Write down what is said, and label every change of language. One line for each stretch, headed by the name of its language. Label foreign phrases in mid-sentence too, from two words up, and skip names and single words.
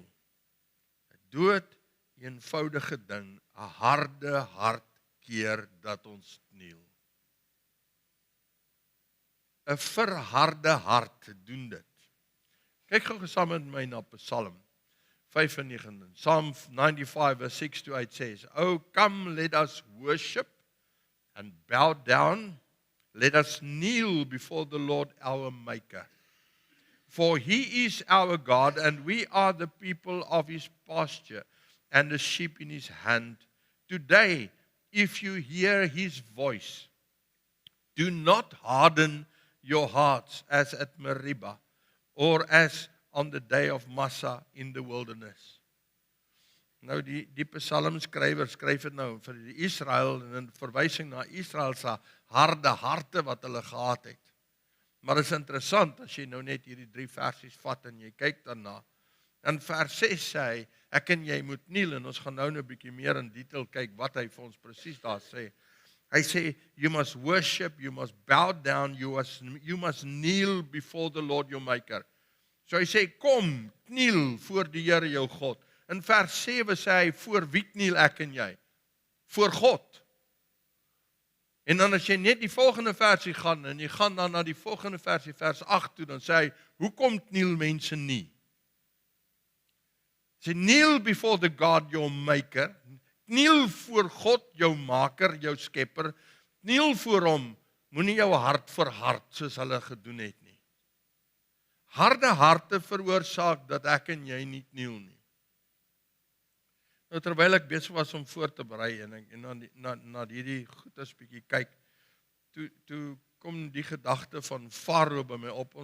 Afrikaans: 'n Dood eenvoudige ding, 'n harde hart keer dat ons kniel. 'n verharde hart doen dit. Kyk gou saam met my na Psalm 95.
English: Psalm 95 verse 6 to 8 says, "Oh, come, let us worship and bow down. Let us kneel before the Lord our Maker. For he is our God, and we are the people of his pasture, and the sheep in his hand. Today, if you hear his voice, do not harden your hearts as at Meribah, or as on the day of Massa in the wilderness."
Afrikaans: Nou die psalmskrywer skryf dit nou vir die Israel en 'n verwysing na Israel se harde harte wat hulle gehad het. Maar dit is interessant as jy nou net hierdie 3 versies vat en jy kyk daarna. In vers 6 sê hy, ek en jy moet kniel, en ons gaan nou 'n bietjie meer in detail kyk wat hy vir ons presies daar sê. Hy sê,
English: you must worship, you must bow down, you must kneel before the Lord your Maker.
Afrikaans: So hy sê, kom, kniel voor die Here jou God. In vers 7 sê hy, voor wie kniel ek en jy? Voor God. En dan as jy net die volgende versie gaan, en jy gaan dan na die volgende versie, vers 8 toe, dan sê hy, hoekom kniel mense nie? Hy sê,
English: kneel before the God your Maker,
Afrikaans: kniel voor God jou maker, jou skepper, kniel voor hom, moenie jou hart verhard soos hulle gedoen het nie. Harde harte veroorsaak dat ek en jy nie kniel nie. Nou terwyl ek besig was om voor te berei en ek na hierdie goedes bietjie kyk, toe kom die gedagte van Farao by my op.